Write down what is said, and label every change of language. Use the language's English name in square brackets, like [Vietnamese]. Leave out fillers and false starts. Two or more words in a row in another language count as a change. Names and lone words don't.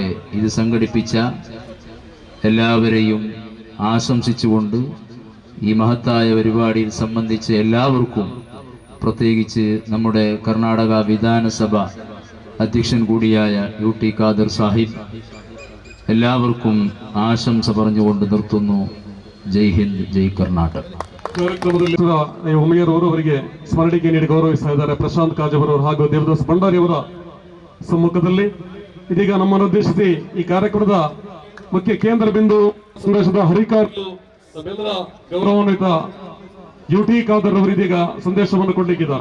[Malayalam] ഇത് സംഘടിപ്പിച്ച എല്ലാവരെയും ആശംസിച്ചുകൊണ്ട് ഈ മഹത്തായ പരിപാടിയിൽ സംബന്ധിച്ച എല്ലാവർക്കും, പ്രത്യേകിച്ച് നമ്മുടെ കർണാടക വിധാനസഭ അധ്യക്ഷൻ കൂടിയായ UT ഖാദർ സാഹിബ്, എല്ലാവർക്കും ആശംസ പറഞ്ഞുകൊണ്ട് നിർത്തുന്നു. [Kannada] ಜೈ ಹಿಂದ್, ಜೈ ಕರ್ನಾಟಕ. ಕಾರ್ಯಕ್ರಮದಲ್ಲಿ ಉಮೇರ್ ಅವರು ಅವರಿಗೆ ಸ್ಮರಣಿಕೆ ನೀಡಿ ಗೌರವಿಸ್ತಾ ಇದ್ದಾರೆ. ಪ್ರಶಾಂತ್ ಕಾಜವರ್ ಅವರು ಹಾಗೂ ದೇವದಾಸ್ ಭಂಡಾರಿ ಅವರ ಸಮ್ಮುಖದಲ್ಲಿ ಇದೀಗ ನಮ್ಮನ್ನು ಉದ್ದೇಶಿಸಿ ಈ ಕಾರ್ಯಕ್ರಮದ ಮುಖ್ಯ ಕೇಂದ್ರ ಬಿಂದು ಸಂದೇಶದ ಹರಿಕಾರರು ನಮ್ಮೆಲ್ಲರ ಗೌರವಾನ್ವಿತ UT ಖಾದರ್ ಅವರು ಇದೀಗ ಸಂದೇಶವನ್ನು ಕೊಡಲಿಕ್ಕಿದ್ದಾರೆ.